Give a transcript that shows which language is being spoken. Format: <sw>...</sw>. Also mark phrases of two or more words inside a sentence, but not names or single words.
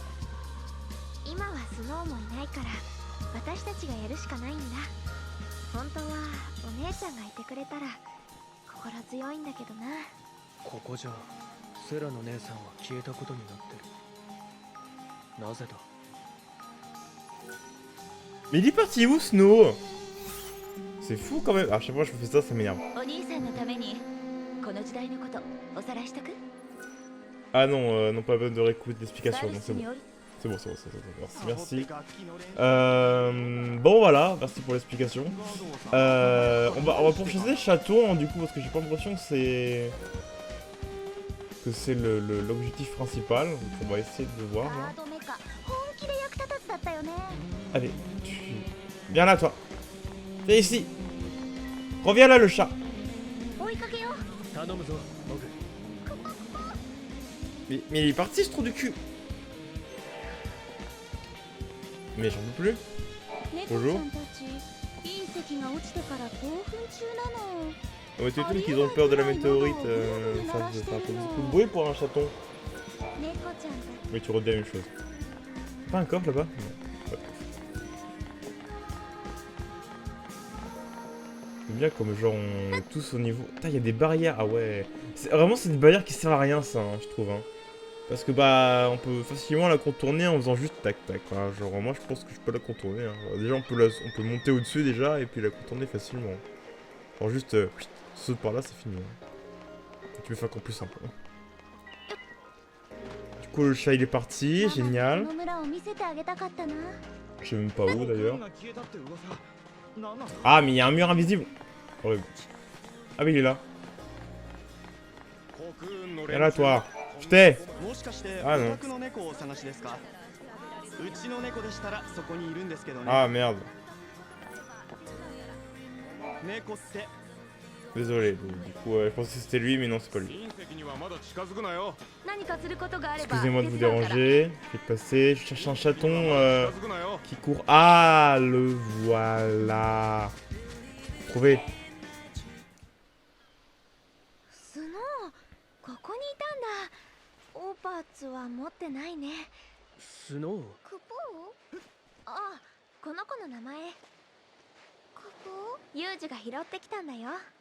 <ja>今はスノーもいないから私たちがやるしかないんだ。本当はお姉ちゃんがいてくれたら心強いんだけどな。ここじゃセラの姉さんは消えたことになってる。なぜだ？</ja> <fr>Mais il est parti où, Snow? C'est fou quand même. À chaque fois que je fais ça, ça m'énerve. Ah non, non, pas besoin de réécouter l'explication, donc c'est bon. C'est bon, merci. Bon voilà, merci pour l'explication. On va pourchasser le château, hein, du coup, parce que j'ai pas l'impression que c'est... que c'est l'objectif principal. Donc on va essayer de voir.</fr> <ja>ガ</ja> <fr>Là.</fr> <ja>ードメカ本気で役立たずだったよね。</ja> <fr>Allez, viens là toi. Viens ici. Reviens là le chat.</fr> <ja>追いかけよう。頼むぞモグ。</ja> <fr>Mais il est parti ce trou du cul. Mais j'en peux plus.</fr> <ja>猫ちゃんたち隕石が落ちてから興奮中なの。</ja> <fr>On va t'étonner qu'ils ont peur de la météorite. Ça fait un peu beaucoup de bruit pour un chaton.</fr> <ja>猫ちゃんた</ja> <fr>Mais tu redis la même chose. Pas un coffre là-bas? Non. Ouais. J'aime bien comme genre on est tous au niveau. Putain, il y a des barrières. Ah ouais. Vraiment, c'est une barrière qui sert à rien, ça, hein, je trouve. Hein. Parce que bah, on peut facilement la contourner en faisant juste tac tac. Hein. Genre, moi je pense que je peux la contourner. Hein. Alors, déjà, on peut monter au-dessus déjà et puis la contourner facilement. Genre, juste saute par là, c'est fini. Hein. Et tu peux faire encore plus simple. Hein. Du coup, le chat il est parti,</fr> <ja>ち。</ja> <fr>génial.</fr> <ja>この村を見せてあげたかったな。</ja> <fr>Je sais même pas où d'ailleurs. Ah, mais il y a un mur invisible. Horrible. Ah, mais il est là. Viens là, toi. Putain. Ah non. Ah merde. Désolé, du coup, je pensais que c'était lui, mais non, c'est pas lui.</fr> <ja>何かすることがあれば</ja> <fr>Excusez-moi de vous</fr> <ja>手伝うから。</ja> <fr>déranger. Je vais passer. Je cherche un chaton qui court. Ah, le voilà. Trouvé.</fr> <ja>スノー、ここにいたんだ。オーパーツは持ってないね。スノー。クポー？ああ、この子の名前。クポー？ユージが拾ってきたんだよ。</ja>